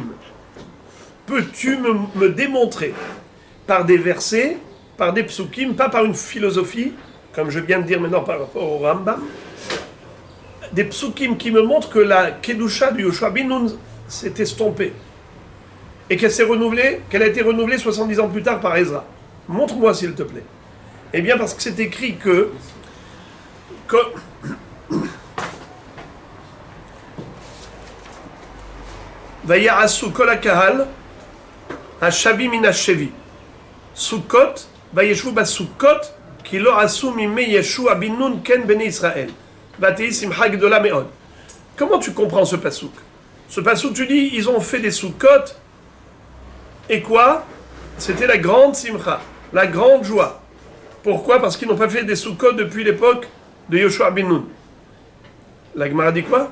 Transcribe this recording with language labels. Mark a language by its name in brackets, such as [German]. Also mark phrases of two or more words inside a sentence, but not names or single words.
[French] Peux-tu me démontrer par des versets, par des psukim, pas par une philosophie, comme je viens de dire maintenant par rapport au Rambam, des psukim qui me montrent que la Kedusha de Yehoshua bin Nun s'est estompée et qu'elle s'est renouvelée, qu'elle a été renouvelée 70 ans plus tard par Ezra. Montre-moi s'il te plaît. Eh bien parce que c'est écrit que [Hebrew] ויעשו כל הקהל השבים מן השבי. סוכות וישבו בסוכות כי לא עשו מימי ישוע בן נון כן בני ישראל. ותהי שמחה גדולה מאד. [French] Comment tu comprends ce pasouk? Ce pasouk, tu dis, ils ont fait des sukkot, et quoi? C'était la grande simcha, la grande joie. Pourquoi? Parce qu'ils n'ont pas fait des sukkot depuis l'époque de Yoshua bin Nun. La Gemara dit quoi?